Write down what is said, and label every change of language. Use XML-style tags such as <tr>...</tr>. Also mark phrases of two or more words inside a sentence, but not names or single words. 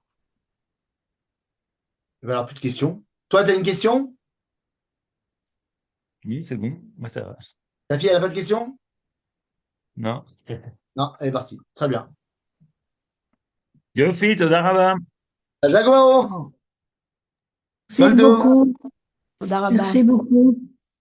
<fr>alors plus de questions. Toi, tu as une question? Oui, c'est bon. Moi, ça va. Ta fille, elle n'a pas de question? Non. Non, elle est partie. Très bien.</fr> <he>יופי, תודה רבה.</he> <fr>Jacobo, Merci Goldo. beaucoup. Merci beaucoup.</fr>